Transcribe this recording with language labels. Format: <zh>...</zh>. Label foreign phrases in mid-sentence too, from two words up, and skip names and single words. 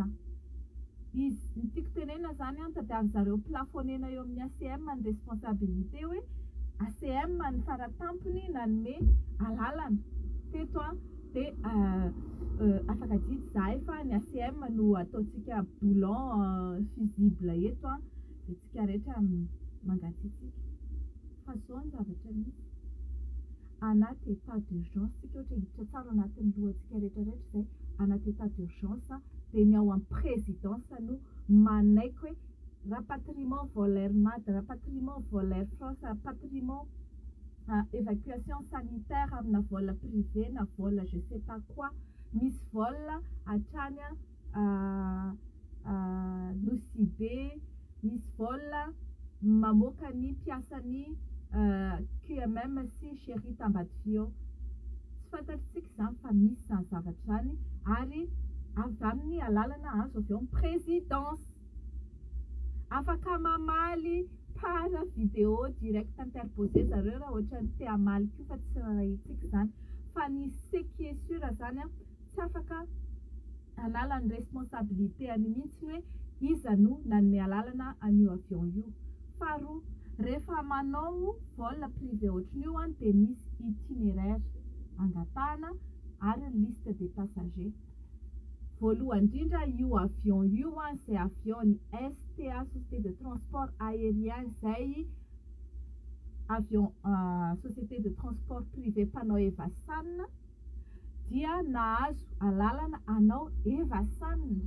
<mg>Izy ny tiako tenena izany tadiavin'ny zareo plafonnena eo amin'ny ACM ny responsabilité hoe ACM ny faratampony nanome alalana teto dia afaka didy izahay fa ny ACM no ataontsika</mg> <fr>boulon fusible</fr> <mg>eto dia tsika rehetra mangatsiatsika. Fa izao ny zavatra misy anaty</mg> <fr>état d'urgence</fr> <mg>tsika ohatra hiditra tsara anatin'ny lohantsika rehetrarehetra izay anaty</mg> <fr>état d'urgence</fr> <mg>dia ny ao amin'ny présidence no manaiky hoe</mg> <fr>rapatriement vol Air MAD, rapatriement vol Air France, rapatriement évacuation sanitaire</fr> <mg>amina</mg> <fr>vol privé</fr> <mg>na</mg> <fr>vol je sais pas quoi.</fr> <mg>Misy vol hatrany Nosy Be, misy vol mamoaka ny mpiasan'ny QMM sy Chéri Tambadifio. Tsy fantatritsika izany fa misy izany zavatra izany ary avy amin'ny alalana azo avy eo amin'ny présidence. Afaka mamaly para</mg> <fr>vidéo direct interposé</fr> <mg>zareo raha ohatra ny te hamaly koa fa tsy raha itsika izany fa ny</mg> <fr>ce qui est sûr</fr> <mg>izany tsy afaka hanala ny responsabilité any mihitsy hoe iza no nanome alalana an'io avion io. Faharoa, rehefa manao</mg> <fr>vol privé</fr> <mg>ohatran'io dia misy itinéraire angatahana ary</mg> <fr>liste des passagers.</fr> <mg>Voalohany indrindra io avion io izay avion ny STA, Société de Transport Aérien, izay avion</mg> <fr>Société de Transport Privé</fr> <mg>mpanao Evasan dia nahazo alalana anao Evasan.</mg>